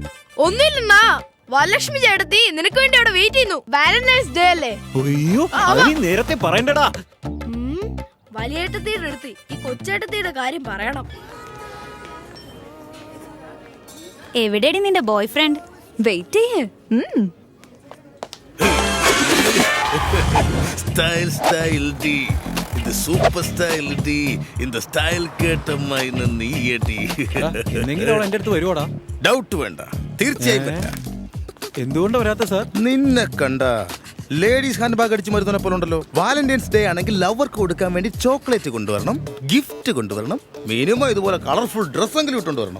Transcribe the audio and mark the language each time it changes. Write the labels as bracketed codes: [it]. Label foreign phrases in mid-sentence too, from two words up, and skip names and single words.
[ml] ഒന്നുമില്ലണ്ണാ, വരലക്ഷ്മി ചേട്ടത്തി നിനക്ക് വേണ്ടി അവിടെ വെയിറ്റ് ചെയ്യുന്നു. വാലന്റൈൻസ് ഡേ അല്ലേ? അയ്യോ, അത് നീ നേരത്തെ പറയണ്ടടാ. വലിയേട്ടത്തിയുടെ അടുത്ത് ഈ കൊച്ചേട്ടത്തിയുടെ കാര്യം പറയണം. എവിടെയാണ് നിന്റെ [en] boy friend? [ml] വെയിറ്റ് ചെയ്യേ. [ta] ஸ்டைல் ஸ்டைல் டி இந்த சூப்பர் ஸ்டைல் டி இந்த ஸ்டைல் கேட்டம்மா [ml] ഇന്ന് നീയടി. എന്തെങ്കിലും അവൾ എന്റെ അടുത്ത് വരുവാടാ. ഡൗട്ട് വേണ്ട, തീർച്ചയായും വരാം. എന്തുകൊണ്ടാ വരാത്ത സാർ? നിന്നെ കണ്ട [en] ladies hand bag [ml] അടിച്ചു മരുന്ന പോലെ ഉണ്ടല്ലോ. വാലന്റൈൻസ് ഡേ ആണെങ്കിൽ ലവർക്ക് കൊടുക്കാൻ വേണ്ടി ചോക്ലേറ്റ് കൊണ്ടുവരണം, ഗിഫ്റ്റ് കൊണ്ടുവരണം, മിനിമം ഇതുപോലെ കളർഫുൾ ഡ്രസ്സെങ്കിലും ഇട്ടുകൊണ്ടുവരണം.